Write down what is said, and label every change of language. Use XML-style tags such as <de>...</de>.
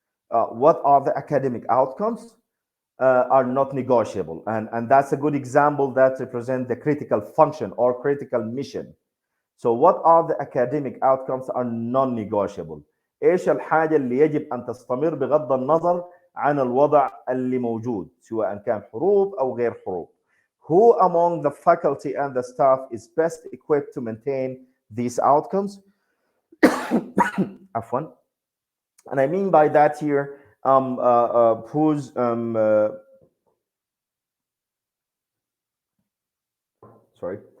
<en>What are the academic outcomes are not negotiable? And that's a good example that represents the critical function or critical mission. So what are the academic outcomes are non-negotiable?</en> <ar>ايش الحاجة اللي يجب أن تستمر بغض النظر عن الوضع اللي موجود سواء كان حروب أو غير حروب?</ar> <en>Who among the faculty and the staff is best equipped to maintain these outcomes? Afwan. And I mean by that here, who's sorry.</en>